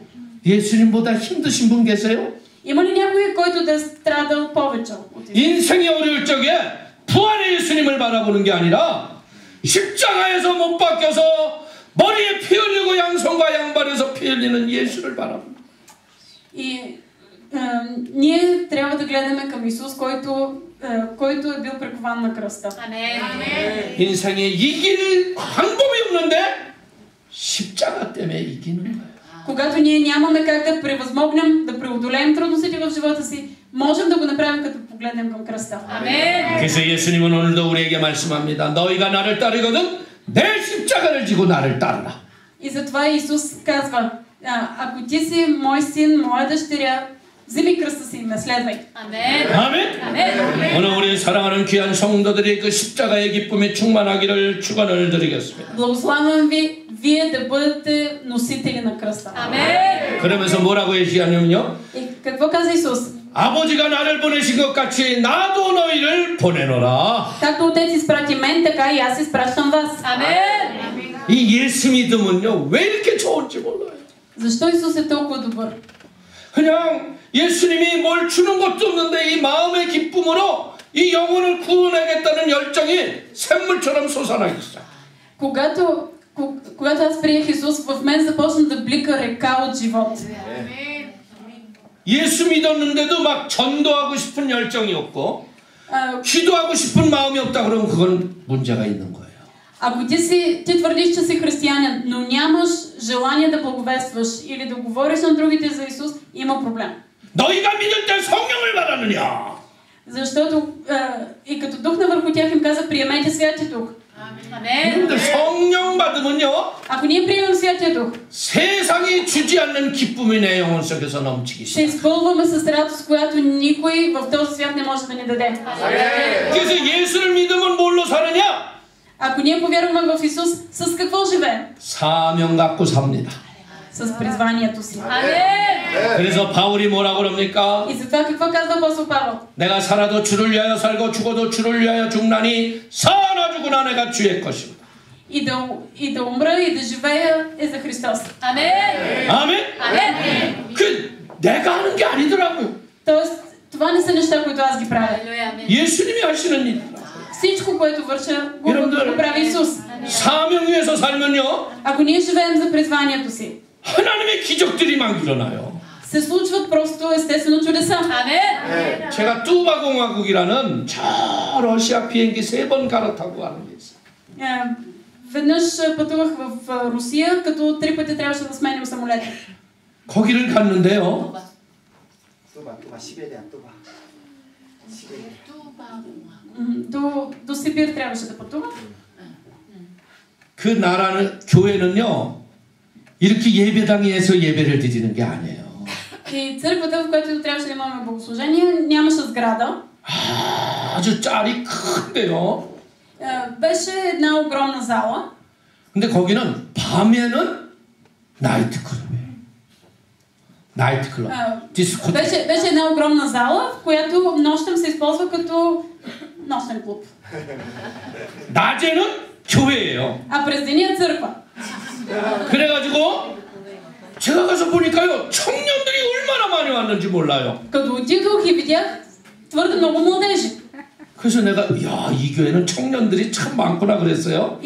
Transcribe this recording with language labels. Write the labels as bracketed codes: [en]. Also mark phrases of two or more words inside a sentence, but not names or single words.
[ko] 예수님보다 힘드신 분 계세요? [bg] Има ли някой, който да е страдал повече от Исус? [ko] 인생이 어려울 적에 부활의 예수님을 바라보는 게 아니라 십자가에서 못 박혀서 머리에 피 흘리고 양손과 양발에서 피 흘리는 예수를 바라봅니다. [bg] И ние трябва да гледаме към Исус, който е бил прикован на кръста. [ko] 인생에 이길 방법이 없는데 십자가 때문에 이기는 거예요. [bg] Когато ние нямаме как да превъзмогнем, да преодолеем трудностите в живота си, можем да го направим като погледнем към кръста. [ko] 그래서 예수님은 오늘도 우리에게 말씀합니다. 너희가 나를 따르거든 내 십자가를 지고 나를 따르라. [bg] И затова Исус казва, ако ти си мой син, моя дъщеря, вземи кръста си и ме следвай. [ko] 아멘. 오늘 우리 사랑하는 귀한 성도들이 그 십자가의 기쁨에 충만하기를 축원을 드리겠습니다. [bg] Благославям ви, вие да бъдете носители на кръста. [ko] 그러면서 뭐라고 얘기하냐면요. [bg] И какво каза Исус? [ko] 아버지가 나를 보내신 것 같이 나도 너희를 보내노라. [bg] Както Отец изпрати мен, така и аз изпращам вас. [ko] 이 예수 믿음은요, 왜 이렇게 좋은지 몰라요. [bg] Защо Исус е толкова добър? [ko] 그냥 예수님이 뭘 주는 것도 없는데 이 마음의 기쁨으로 이 영혼을 구원하겠다는 열정이 샘물처럼 솟아나기 시작. [bg] Когато аз приех Исус, в мен започна да блика река от живот. [ko] 예수 믿었는데도 막 전도하고 싶은 열정이 없고 기도하고 싶은 마음이 없다 그러면 그건 문제가 있는 거예요. [bg] Ако ти твърдиш, че си християнин, но нямаш желание да благовестваш или да говориш на другите за Исус, има проблем. [ko] 너희가 믿을 때 성령을 받았느냐? [bg] Защото и като духна върху тях им каза, приемете Святия Дух. [ko] 여러분들 성령 받으면요, [bg] Ако ние приемем Святия Дух, [ko] 세상이 주지 않는 기쁨이 내 영혼 속에서 넘치기 [bg] ще [ko] 시작. [bg] изпълваме с радост, която никой в този свят не може да ни даде. [ko] 그래서 예수를 믿으면 뭘로 사느냐? [bg] Ако ние повярваме в Исус, с какво живеем? [ko] 사명 갖고 삽니다. [bg] С призванието си. [ko] 그래서 바울이 뭐라고 그럽니까? [bg] И затова какво казва апостол Павел? [ko] 내가 살아도 주를 위하여 살고 죽어도 주를 위하여 죽나니 사나 죽으나 내가 주의 것이다. [bg] И да умра, и да живея е за Христос. [ko] 아멘? 그 내가 하는 게 아니더라고요. [bg] Тоест, това не са неща, които аз ги правя. [ko] 예수님이 하시는 일. [bg] Всичко, което върша, го прави Исус. [ko] 사명 위에서 살면요, [bg] Ако ние живеем за призванието си, [ko] 하나님의 기적들이 막 일어나요. [bg] се случват просто естествено чудеса. [ko] 제가 뚜바공화국이라는 저 러시아 비행기 3번 갈아타고 가는 게 있어요. [bg] Веднъж пътувах в Русия, като 3 пъти трябваше да сменям самолета. [ko] 거기를 갔는데요. [bg] До Сибир трябваше да пътувам. [ko] 그 나라는 교회는요, 이렇게 예배당에서 예배를 드리는 게 아니에요. [bg] И църквата, в която трябваше да имаме богослужение, нямаше сграда. [ko] 아주 짤이 큰데요. [bg] Беше една огромна зала. [ko] 근데 거기는 밤에는 나이트클럽이에요. 나이트클럽. 디스코테크. [bg] Беше една огромна зала, в която нощем се използва като нощен клуб. [ko] 낮에는 교회예요. [bg] А през деня е църква. [ko] 그래가지고 제가 가서 보니까요, 청년들이 얼마나 많이 왔는지 몰라요. [bg] Като отидох и видях твърде много младежи. [ko] 그래서 내가 이 교회는 청년들이 참 많구나 그랬어요.